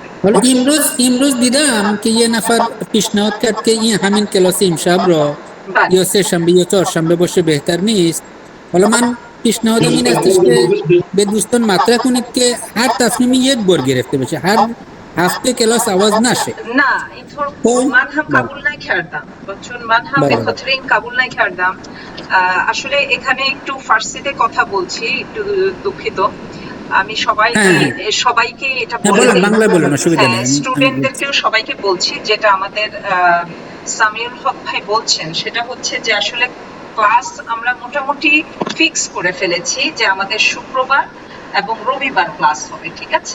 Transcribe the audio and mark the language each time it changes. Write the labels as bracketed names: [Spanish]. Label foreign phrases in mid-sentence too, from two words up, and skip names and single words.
[Persian] حالا امروز دیدم که یه نفر پیشنهاد کرد که این همین کلاس امشب را یا سه شنبه یا چهار شنبه باشه بهتر نیست. حالا من پیشنهادم این استش که به دوستان مطرح کنید که هر تصمیمی یک بار گرفته بشه، هر هفته کلاس عوض نشه. نه اینطور من هم قبول نکردم، چون من هم به خاطر این قبول نکردم. [Bangla] আসলে এখানে একটু ফার্সিতে কথা বলছি, একটু দুঃখিত। আমি সবাইকে এটা বলছি, বাংলা বলুন, অসুবিধা নেই, স্টুডেন্টদেরকেও সবাইকে বলছি, যেটা আমাদের সামিউল হক ভাই বলছেন সেটা হচ্ছে যে আসলে ক্লাস আমরা মোটামুটি ফিক্স করে ফেলেছি যে আমাদের শুক্রবার এবং রবিবার ক্লাস হবে, ঠিক আছে?